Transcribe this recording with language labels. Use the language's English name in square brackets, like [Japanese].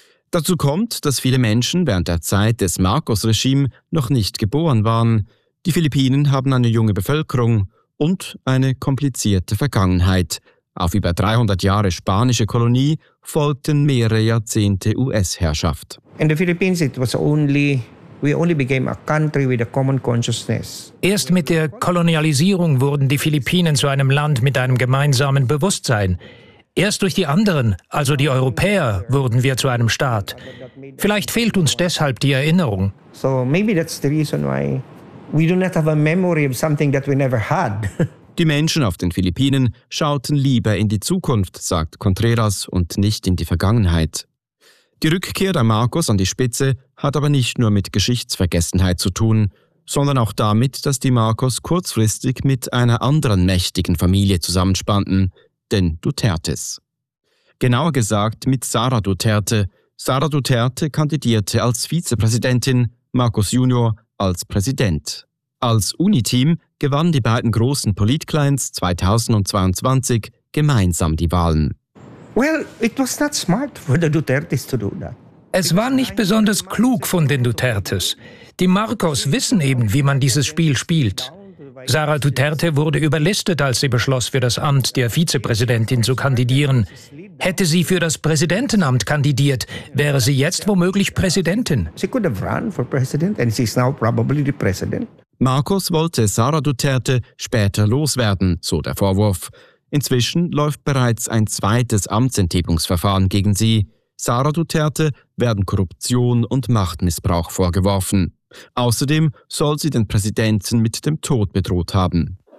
[German] Dazu kommt, dass viele Menschen während der Zeit des Marcos-Regimes noch nicht geboren waren. Die Philippinen haben eine junge Bevölkerung und eine komplizierte Vergangenheit. Auf über 300 Jahre spanische Kolonie folgten mehrere Jahrzehnte US-Herrschaft. [English] In the Philippines it was only We only became a country with a common consciousness. [German] Erst mit der Kolonialisierung wurden die Philippinen zu einem Land mit einem gemeinsamen Bewusstsein. Erst durch die anderen, also die Europäer, wurden wir zu einem Staat. Vielleicht fehlt uns deshalb die Erinnerung. [English] So maybe that's the reason why we do not have a memory of something that we never had. [German] Die Menschen auf den Philippinen schauten lieber in die Zukunft, sagt Contreras, und nicht in die Vergangenheit. Die Rückkehr der Marcos an die Spitze hat aber nicht nur mit Geschichtsvergessenheit zu tun. sondern auch damit, dass die Marcos kurzfristig mit einer anderen mächtigen Familie zusammenspannten, den Dutertes. Genauer gesagt mit Sara Duterte. Sara Duterte kandidierte als Vizepräsidentin, Marcos Junior als Präsident. Als Uniteam gewannen die beiden großen Politclients 2022 gemeinsam die Wahlen. [English] Well, it was not smart for the Dutertes to do that. [German] Es war nicht besonders klug von den Dutertes. Die Marcos wissen eben, wie man dieses Spiel spielt. Sara Duterte wurde überlistet, als sie beschloss, für das Amt der Vizepräsidentin zu kandidieren. Hätte sie für das Präsidentenamt kandidiert, wäre sie jetzt womöglich Präsidentin. [English] She could have run for president and she's now probably the president. [German] Marcos wollte Sara Duterte später loswerden, so der Vorwurf. Inzwischen läuft bereits ein zweites Amtsenthebungsverfahren gegen sie. Sara Duterte werden Korruption und Machtmissbrauch vorgeworfen. Außerdem soll sie den Präsidenten mit dem Tod bedroht haben.